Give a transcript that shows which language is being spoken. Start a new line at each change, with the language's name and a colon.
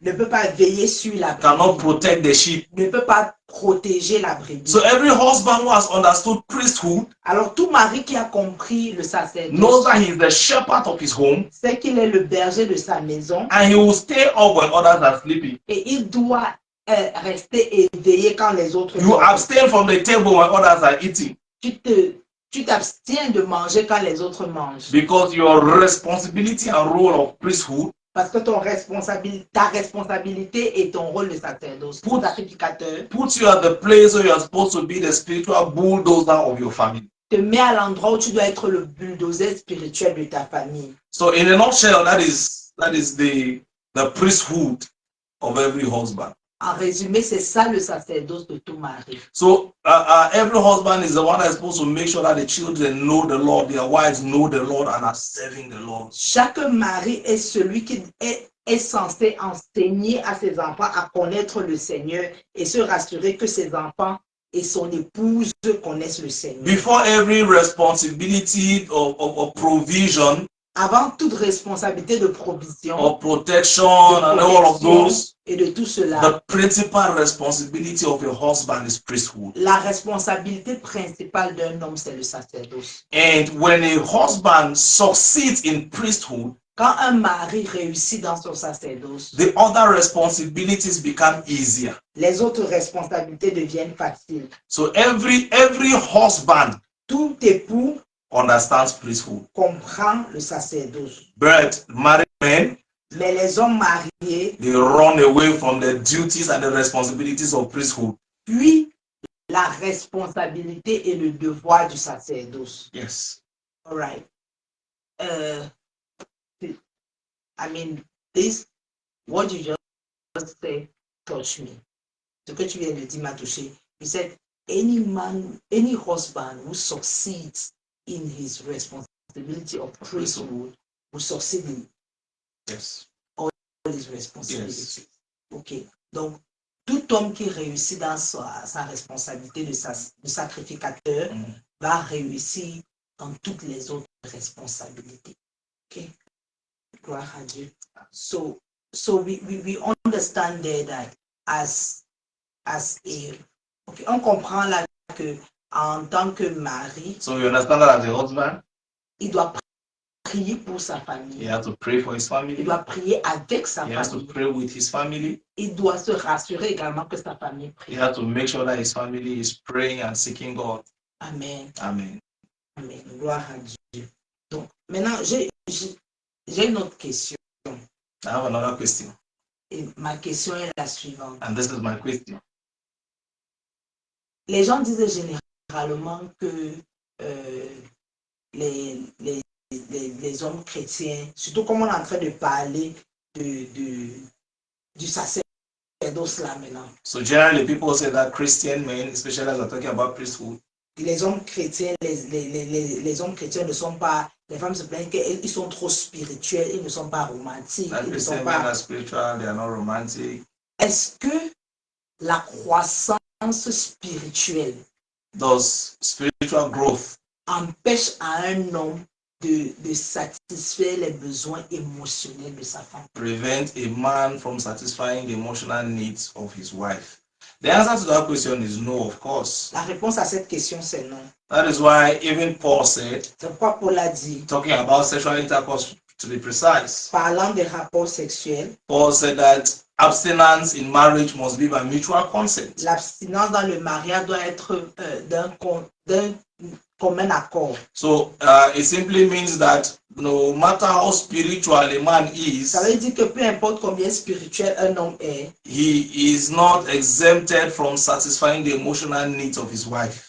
French: ne peut pas veiller sur la
English: Cannot
French: brebis,
English: protect the sheep.
French: ne peut pas protéger la brebis.
English: So every husband who has understood priesthood
French: Alors tout mari qui a compris le
English: knows
French: sacerdoce
English: that he is the shepherd of his home,
French: sait qu'il est le berger de sa maison
English: and he will stay up when others are sleeping.
French: et il doit rester éveillé quand les autres
English: You
French: dorment.
English: abstain from the table when others are eating,
French: Tu t'abstiens de manger quand les autres mangent.
English: because your responsibility and role of priesthood
French: Parce que ta responsabilité et ton rôle de sacerdoce, pour sacrificateur,
English: puts you at the place where you are supposed to be the spiritual bulldozer of your family.
French: te met à l'endroit où tu dois être le bulldozer spirituel de ta famille.
English: So in a nutshell, that is the priesthood of every husband.
French: En résumé, c'est ça le sacerdoce de tout mari.
English: So every husband is the one that's supposed to make sure that the children know the Lord, their wives know the Lord and are serving the Lord.
French: Chaque mari est celui qui est censé enseigner à ses enfants à connaître le Seigneur et se rassurer que ses enfants et son épouse connaissent le Seigneur.
English: Before every responsibility of provision,
French: avant toute responsabilité de provision,
English: of protection, and all of those,
French: et de tout cela,
English: the principal responsibility of a husband is priesthood.
French: La responsabilité principale d'un homme, c'est le sacerdoce.
English: And when a husband succeeds in priesthood,
French: quand un mari réussit dans son sacerdoce,
English: the other responsibilities become easier.
French: Les autres responsabilités deviennent faciles.
English: So every husband,
French: tout époux,
English: understands priesthood.
French: Comprend le sacerdoce.
English: But married men,
French: mais les hommes mariés,
English: they run away from the duties and the responsibilities of priesthood.
French: Puis la responsabilité et le devoir du sacerdoce.
English: Yes. All right. I mean, this, what you just said, touched me.
French: Ce que tu viens de dire m'a touché.
English: You said, any man, any husband who succeeds in his responsibility of priesthood will succeed in all his responsibilities. Yes. Ok.
French: Donc, tout homme qui réussit dans sa responsabilité de sacrificateur va réussir dans toutes les autres responsabilités. Ok. Gloire à Dieu.
English: So we understand there that as a, okay,
French: on comprend là que en tant que mari,
English: so you understand that as a husband,
French: il doit prier pour sa famille.
English: He has to pray for his family.
French: Il doit prier avec sa famille.
English: He has to pray with his family.
French: Il doit se rassurer également que sa famille prie.
English: He has to make sure that his family is praying and seeking God. Amen. Amen.
French: Amen. Gloire à Dieu. Donc, maintenant, j'ai une autre question.
English: I have another question.
French: Et ma question est la suivante.
English: And this is my question.
French: Les gens disent généralement que les hommes chrétiens, surtout comme on est en train de parler du sacerdoce là maintenant.
English: So generally people say that Christian men, especially as we're talking about priesthood,
French: les hommes chrétiens, les hommes chrétiens ne sont pas, les femmes se plaignent qu'ils sont trop spirituels, ils ne sont pas romantiques. Ils ne sont pas...
English: are spiritual, they are not romantic.
French: Est-ce que la croissance spirituelle,
English: does spiritual growth,
French: empêche à un homme de satisfaire les besoins émotionnels de sa femme?
English: Prevent a man from satisfying the emotional needs of his wife? The answer to that question is no, of course.
French: La réponse à cette question, c'est non.
English: That is why even Paul said,
French: c'est pourquoi Paul a dit,
English: talking about sexual intercourse to be precise,
French: parlant des rapports sexuels,
English: Paul said that abstinence in marriage must be by mutual consent.
French: L'abstinence dans le mariage doit être d'un commun accord.
English: So it simply means that no matter how spiritual a man is,
French: ça veut dire que peu importe combien spirituel un homme est,
English: he is not exempted from satisfying the emotional needs of his wife.